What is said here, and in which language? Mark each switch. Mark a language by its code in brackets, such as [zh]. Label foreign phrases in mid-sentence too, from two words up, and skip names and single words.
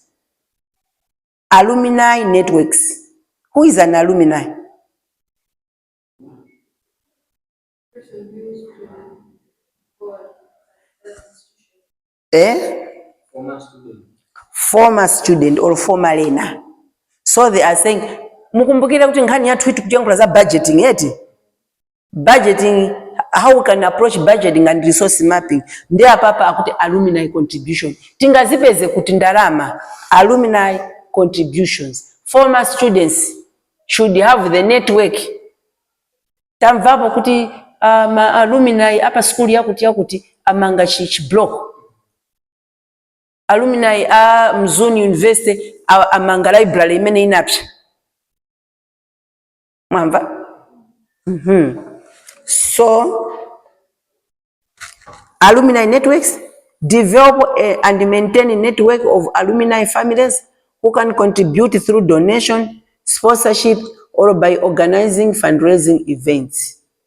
[en] Alumni networks. Who is an alumni? Former student or former learner. So they are saying, [ny] mukumbukira kuti nkhani yathu itu kujangula za budgeting eti. [en] Budgeting, how we can approach budgeting and resource mapping. [ny] Ndiye papa akuti [en] alumni contribution. [ny] Tingazipeze kuti ndalama. [en] Alumni contributions. Former students should have the network. [ny] Tamvapo kuti alumni apa school yakuti amanga chich block. Alumni Mzuni University amanga library imene inapsha. Mwamba? [en] So, alumni networks, develop and maintain a network of alumni families who can contribute through donation, sponsorship, or by organizing fundraising events.